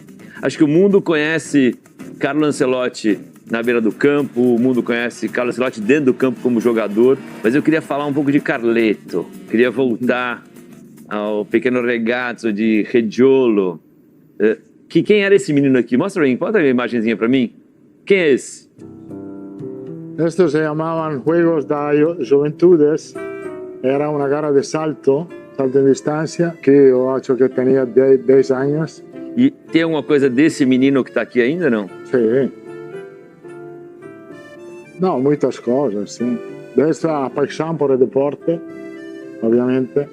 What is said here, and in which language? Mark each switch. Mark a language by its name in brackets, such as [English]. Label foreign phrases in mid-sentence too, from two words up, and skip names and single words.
[Portuguese] Acho que o mundo conhece Carlo Ancelotti na beira do campo, o mundo conhece Carlo Ancelotti dentro do campo como jogador, mas eu queria falar um pouco de Carleto. Queria voltar ao pequeno ragazzo de Reggiolo. Quem era esse menino aqui? Mostra aí, bota a imagenzinha para mim. Quem é esse? [Spanish] Estos se llamaban Juegos da Juventudes. Era una [Portuguese] gara de salto em distância, que eu acho que tinha 10 anos. E tem alguma coisa desse menino que está aqui ainda, não? Sim. Não, muitas coisas, sim. Desde a paixão por o deporte, obviamente.